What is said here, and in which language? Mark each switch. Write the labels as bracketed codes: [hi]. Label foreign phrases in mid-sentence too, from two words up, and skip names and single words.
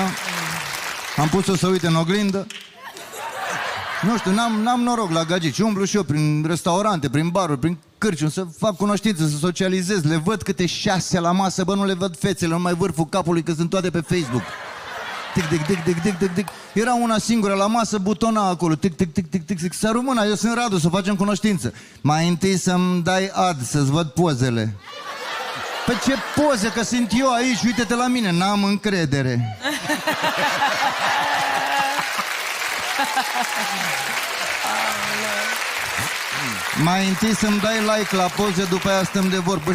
[ro] Am pus-o să uite în oglindă. Nu știu, n-am noroc la gagici. Umblu și eu prin restaurante, prin baruri, prin cârciuni, să fac cunoștință, să socializez. Le văd câte 6 la masă, bă, nu le văd fețele, numai vârful capului, că sunt toate pe Facebook. Tic, tic, tic, tic, tic, tic, tic. Era una singură la masă, butona acolo. Tic, tic, tic, tic, tic, tic. Săru mâna, eu sunt Radu, să facem cunoștință. Mai întâi să-mi dai ad, să-ți văd pozele. Păi ce poze, că sunt eu aici, uite-te la mine, n-am încredere. Mai întâi să-mi dai like la poze, după aia stăm de vorbă.